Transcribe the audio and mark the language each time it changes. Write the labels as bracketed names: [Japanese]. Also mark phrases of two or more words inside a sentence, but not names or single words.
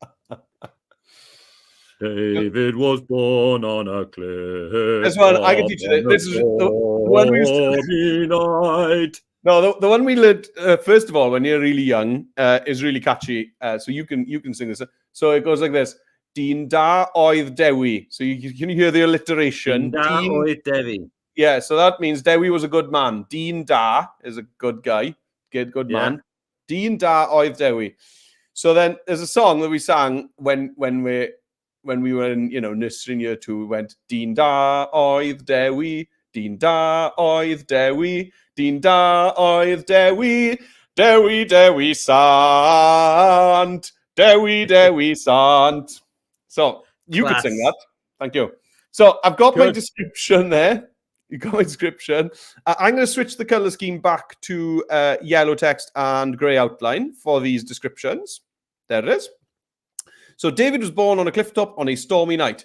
[English] David was born on a cliff. This one, I can teach you this. This is the one we used to... night. No, the one we learned, first of all, when you're really young, is really catchy. So you can sing this. So it goes like this. [Welsh] Dyn da oedd Dewi. [English] So you can hear the alliteration. [Welsh] Dyn da oedd Dewi. [English] Yeah, so that means Dewi was a good man. [Welsh] Dyn da [English] is a good guy. Good man. [Welsh] Dyn da oedd Dewi. [English] So then there's a song that we sang when we were in, nursery in year 2. We went, [Welsh] Dyn da oedd Dewi. Dyn da oedd Dewi. Dyn da oedd Dewi, Dewi, Dewi sant, Dewi, Dewi sant. [English] So you could sing that. Thank you. So I've got my description there. You got my description. I'm going to switch the color scheme back to yellow text and gray outline for these descriptions. There it is. So David was born on a cliff top on a stormy night.